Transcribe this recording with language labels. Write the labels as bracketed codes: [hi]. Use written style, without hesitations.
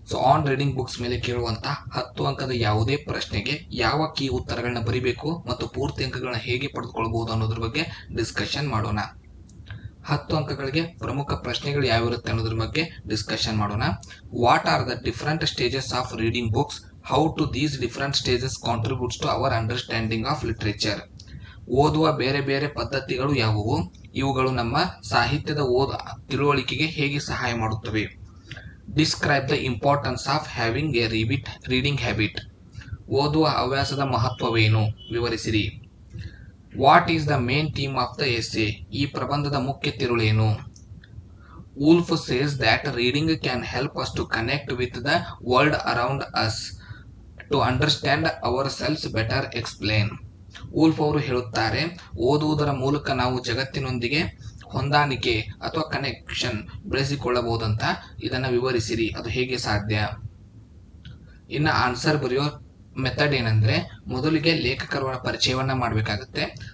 [kn] On reading books ಮೇಲೆ ಕೇಳುವಂತಹ 10 ಅಂಕದ ಯಾವುದೇ ಪ್ರಶ್ನೆಗೆ ಯಾವ ಕೀ ಉತ್ತರಗಳನ್ನ ಬರೀಬೇಕು ಮತ್ತು ಪೂರ್ತಿ ಅಂಕಗಳನ್ನ ಹೇಗೆ ಪಡೆದುಕೊಳ್ಳಬಹುದು ಅನ್ನೋದ್ರ ಬಗ್ಗೆ ಡಿಸ್ಕಷನ್ ಮಾಡೋಣ. 10 ಅಂಕಗಳಿಗೆ ಪ್ರಮುಖ ಪ್ರಶ್ನೆಗಳು ಯಾವಿರುತ್ತೆ ಅನ್ನೋದ್ರ ಬಗ್ಗೆ ಡಿಸ್ಕಷನ್ ಮಾಡೋಣ. [en] What are the different stages of reading books? How to these different stages contributes to our understanding of literature? [kn] ಓದುವ ಬೇರೆ ಬೇರೆ ಪದ್ಧತಿಗಳು ಯಾವುವು? ಇವುಗಳು ನಮ್ಮ ಸಾಹಿತ್ಯದ ತಿಳುವಳಿಕೆಗೆ ಹೇಗೆ ಸಹಾಯ ಮಾಡುತ್ತವೆ? [en] Describe the importance of having a reading habit. [kn] ಓದುವ ಹವ್ಯಾಸದ ಮಹತ್ವವೇನು? ವಿವರಿಸಿರಿ. [en] What is the main theme of the essay? [kn] ಈ ಪ್ರಬಂಧದ ಮುಖ್ಯ ತಿರುಳೇನು? [en] Woolf says that reading can help us to connect with the world around us. To understand ourselves better, explain. [kn] Wolf ಅವರು ಹೇಳುತ್ತಾರೆ, ಓದುವುದರ ಮೂಲಕ ನಾವು ಜಗತ್ತಿನೊಂದಿಗೆ ಹೊಂದಾಣಿಕೆ ಅಥವಾ ಕನೆಕ್ಷನ್ ಬೆಳೆಸಿಕೊಳ್ಳಬಹುದಂತ. ಇದನ್ನ ವಿವರಿಸಿರಿ, ಅದು ಹೇಗೆ ಸಾಧ್ಯ? ಇನ್ನು ಆನ್ಸರ್ ಬರೆಯೋ ಮೆಥಡ್ ಏನಂದ್ರೆ, ಮೊದಲಿಗೆ ಲೇಖಕರ ಪರಿಚಯವನ್ನ ಮಾಡಬೇಕಾಗುತ್ತೆ.